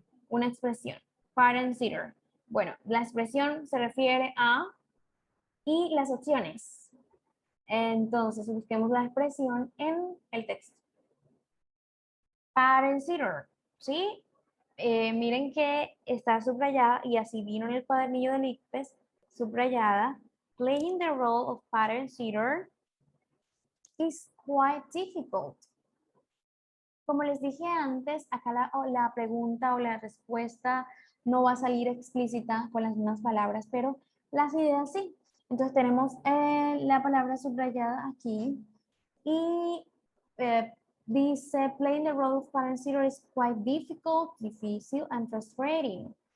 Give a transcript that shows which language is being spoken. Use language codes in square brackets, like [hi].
[es] Una expresión, parent sitter. Bueno, la expresión se refiere a y las opciones. Entonces, busquemos la expresión en el texto. Parent sitter, ¿sí? Miren que está subrayada y así vino en el cuadernillo de ICFES, subrayada. [en] Playing the role of parent sitter is quite difficult. [es] Como les dije antes, acá la pregunta o la respuesta no va a salir explícita con las mismas palabras, pero las ideas sí. Entonces tenemos la palabra subrayada aquí y dice, [en] playing the role of parent sitter is quite difficult, [es] difícil [en] and frustrating.